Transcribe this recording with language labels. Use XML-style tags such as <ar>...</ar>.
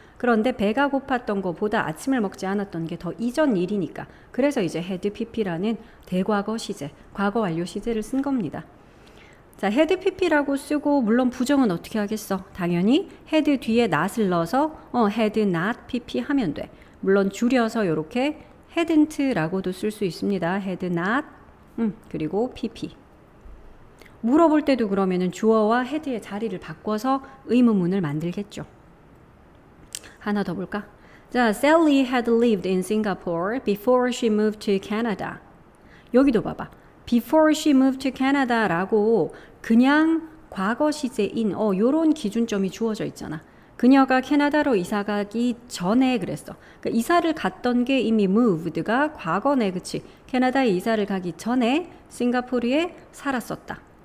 <ko>그런데 배가 고팠던 것보다 아침을 먹지 않았던 게 더 이전 일이니까 그래서 이제 had pp라는 대과거 시제, 과거 완료 시제를 쓴 겁니다. 자, had pp라고 쓰고 물론 부정은 어떻게 하겠어? 당연히 had 뒤에 not을 넣어서 had not pp 하면 돼. 물론 줄여서 이렇게 hadn't라고도 쓸 수 있습니다.</ko> <en>had not 그리고 pp.</en> <ko>물어볼 때도 그러면은 주어와 had의 자리를 바꿔서 의문문을 만들겠죠. 하나 더 볼까?</ko> <en>자, Sally had lived in Singapore before she moved to Canada.</en> <ko>여기도 봐봐.</ko> <en>Before she moved to Canada</en> <ko>라고 그냥 과거 시제인 요런 기준점이 주어져 있잖아. 그녀가 캐나다로 이사 가기 전에 그랬어. 그러니까 이사를 갔던 게 이미 moved가 과거네. 그치? 캐나다에 이사를 가기 전에 싱가포르에 살았었다.</ko>